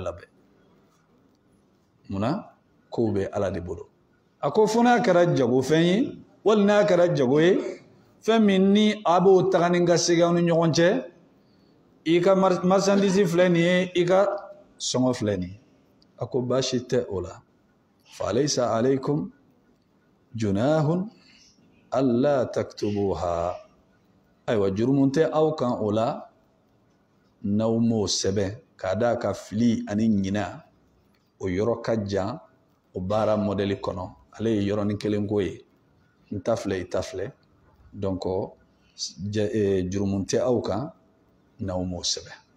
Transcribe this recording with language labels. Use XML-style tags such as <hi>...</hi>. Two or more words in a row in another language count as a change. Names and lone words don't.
<bm>labɛn munna kow bɛ Ala de bolo a ko fo n'a kɛra jagofɛn ye wali n'a kɛra jago ye fɛn min ni a b'o taga ni ka segin ni ɲɔgɔn cɛ i ka marchandise filɛ nin ye i ka sɔngɔ filɛ nin ye a ko baasi tɛ o la</bm> <ar>فليس عليكم جناح ألا تكتبوها</ar> <bm>ayiwa jurumu tɛ aw kan o la n'aw m'o sɛbɛn k'a d'a ka fili ani ɲina o yɔrɔ ka jan o baara modèle kɔnɔ ale ye yɔrɔnin kelen ko ye n ta filɛ i ta filɛ donc jurumu tɛ aw kan n'aw m'o sɛbɛn</bm>